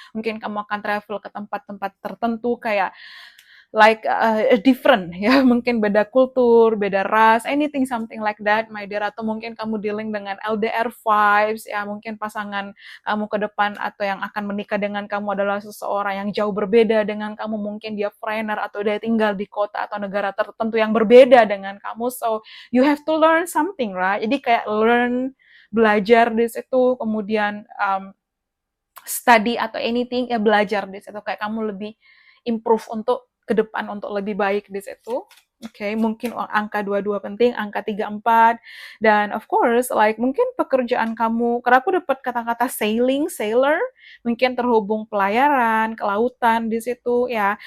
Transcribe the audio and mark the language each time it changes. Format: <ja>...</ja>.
<id>Mungkin kamu akan travel ke tempat-tempat tertentu kayak</id> <en>like different,</en> <id>ya, mungkin beda kultur, beda ras,</id> <en>anything something like that, my dear.</en> <id>Atau mungkin kamu dealing dengan LDR vibes, ya, mungkin pasangan kamu ke depan atau yang akan menikah dengan kamu adalah seseorang yang jauh berbeda dengan kamu, mungkin dia foreigner atau dia tinggal di kota atau negara tertentu yang berbeda dengan kamu.</id> <en>So you have to learn something, right?</en> <id>Jadi kayak learn, belajar di situ, kemudian study atau anything, ya, belajar di situ, kayak kamu lebih improve untuk ke depan untuk lebih baik di situ. Oke, mungkin angka 22 penting, angka 34, dan</id> <en>of course like</en> <id>mungkin pekerjaan kamu, karena aku dapat kata-kata sailing, sailor, mungkin terhubung pelayaran, kelautan di situ, ya.</id>